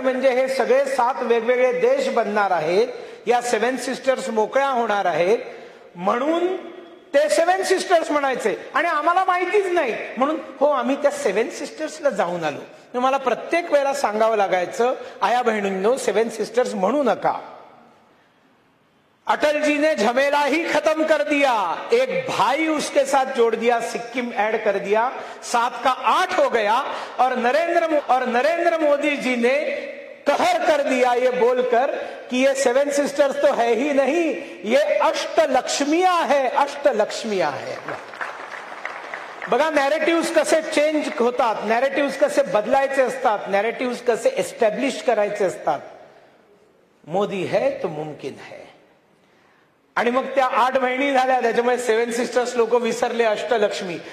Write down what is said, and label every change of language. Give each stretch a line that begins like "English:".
Marathi: म्हणजे हे सगळे 7 वेगवेगळे देश बनणार आहेत. या 7 सिस्टर्स मोकळ्या होणार आहेत म्हणून ते 7 सिस्टर्स म्हणायचे. आणि आम्हाला माहितीच नाही म्हणून हो आम्ही त्या 7 सिस्टर्सला जाऊन आलो. मला प्रत्येक वेळेला सांगावं लागायचं, आया बहिणींनो 7 सिस्टर्स म्हणू नका.
Hindi: अटल जी ने झमेला ही खत्म कर दिया, एक भाई उसके साथ जोड़ दिया, सिक्किम ऐड कर दिया, 7 का 8 हो गया. और नरेंद्र मोदी जी ने कहर कर दिया ये बोलकर कि ये 7 सिस्टर्स तो है ही नहीं, ये अष्टलक्ष्मियां है, अष्टलक्ष्मियां है.
Marathi: बघा नॅरेटिव्ह कसे चेंज होतात, नॅरेटिव्ह कसे बदलायचे असतात, नॅरेटिव्ह कसे एस्टॅब्लिश करायचे असतात.
Hindi: मोदी है तो मुमकिन है.
Marathi: आणि मग त्या 8 बहिणी झाल्या, त्याच्यामुळे 7 सिस्टर्स लोक विसरले अष्टलक्ष्मी.